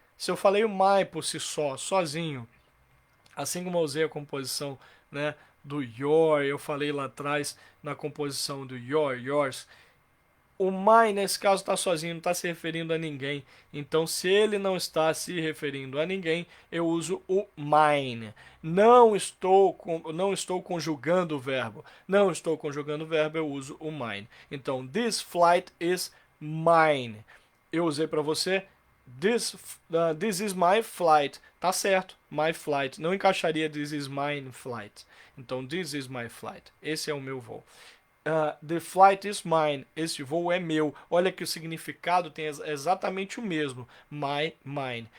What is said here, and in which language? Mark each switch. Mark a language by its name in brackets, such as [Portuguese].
[Portuguese] Se eu falei o my por si só, sozinho, assim como eu usei a composição, né, do your, eu falei lá atrás na composição do your, yours, o my nesse caso está sozinho, não está se referindo a ninguém. Então, se ele não está se referindo a ninguém, eu uso o mine. Não estou conjugando o verbo. Não estou conjugando o verbo, eu uso o mine. [English] Então, this flight is mine. [Portuguese] Eu usei para você [English] this is my flight. [Portuguese] Tá certo, my flight. Não encaixaria [English] this is mine flight. Então, this is my flight. [Portuguese] Esse é o meu voo. [English] The flight is mine. [Portuguese] Esse voo é meu. Olha que o significado tem exatamente o mesmo. My, mine.